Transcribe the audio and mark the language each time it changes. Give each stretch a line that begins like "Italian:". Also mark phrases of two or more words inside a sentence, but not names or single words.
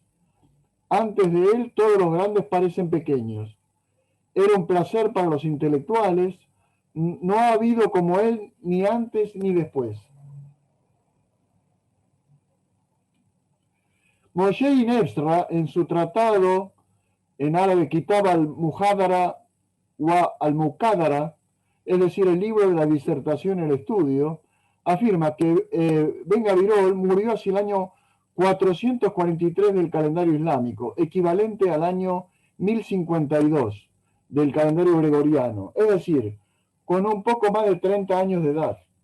Spanish: Antes de él todos los grandes parecen pequeños. Era un placer para los intelectuales. No ha habido como él ni antes ni después. Moshe Ibn Ezra, en su tratado en árabe Kitab al-Muhadara wa al-Muqaddara, es decir, el libro de la disertación y el estudio, afirma que Ben Birol murió hacia el año 443 del calendario islámico, equivalente al año 1052 del calendario gregoriano, es decir, con un poco más de 30 años de edad.